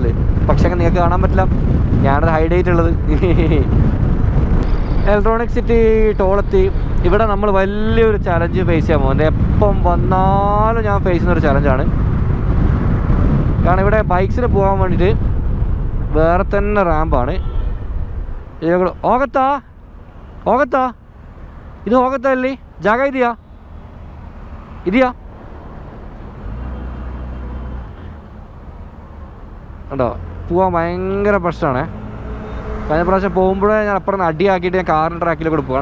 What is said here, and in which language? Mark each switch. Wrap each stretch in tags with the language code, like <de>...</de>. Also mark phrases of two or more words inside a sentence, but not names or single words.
<ml>പക്ഷേ നിങ്ങൾക്ക് കാണാൻ പറ്റില്ല, ഞാനത് ഹൈഡ് ചെയ്തിട്ടുള്ളത്. ഇലക്ട്രോണിക് സിറ്റി ടോളെത്തി. ഇവിടെ നമ്മൾ വലിയൊരു</ml> <en>challenge face</en> <ml>ചെയ്യാൻ പോകുന്നത്. എപ്പം വന്നാലും ഞാൻ ഫേസ് ചെയ്യുന്നൊരു ചലഞ്ചാണ്. കാരണം ഇവിടെ ബൈക്സിന് പോകാൻ വേണ്ടിയിട്ട് വേറെ തന്നെ റാമ്പാണ്.</ml> <kn>ಹೋಗತ್ತಾ ಹೋಗತ್ತಾ ಇದು ಹೋಗತ್ತಾ ಇಲ್ಲಿ ಜಾಗ ಇದೆಯಾ ಇದೆಯಾ ഉണ്ടോ?</kn> <ml>പോകാൻ ഭയങ്കര പ്രശ്നമാണ്. കഴിഞ്ഞ പ്രാവശ്യം പോകുമ്പോഴേ ഞാൻ അപ്പുറം അടിയാക്കിയിട്ട് ഞാൻ കാറിൻ്റെ ട്രാക്കിലൂടെ പോകാണ്.</ml>